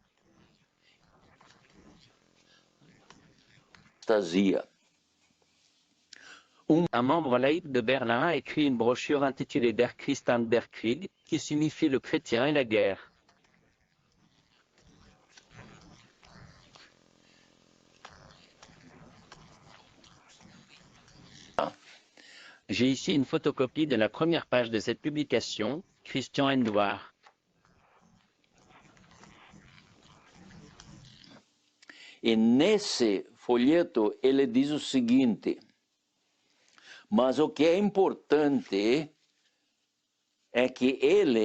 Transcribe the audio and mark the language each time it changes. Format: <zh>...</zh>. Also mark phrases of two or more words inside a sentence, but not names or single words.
<fr>Un membre laïque de Berlin a écrit une brochure intitulée Der Christ und der Krieg, qui signifie le chrétien et la guerre. J'ai ici une photocopie de la première page de cette publication, Christian Endouar.</fr> <pt>E nesse folheto ele diz o seguinte: mas o que é importante é que ele</pt>